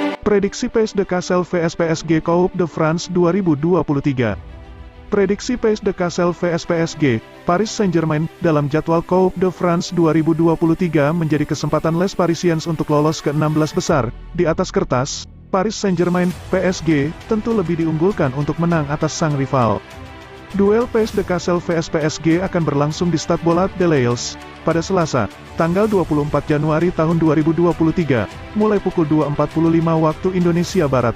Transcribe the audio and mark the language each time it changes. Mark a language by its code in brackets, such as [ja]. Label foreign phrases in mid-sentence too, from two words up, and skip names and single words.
[id] Prediksi PSG Kassel vs PSG Coupe de France 2023. Prediksi PSG Kassel vs PSG, Paris Saint-Germain, dalam jadwal Coupe de France 2023 menjadi kesempatan Les Parisiens untuk lolos ke 16 besar. Di atas kertas, Paris Saint-Germain, PSG, tentu lebih diunggulkan untuk menang atas sang rival. Duel PSG Kassel vs PSG akan berlangsung di Stade Bollard de l'Els, pada Selasa, tanggal 24 Januari tahun 2023, mulai pukul 2.45 waktu Indonesia Barat.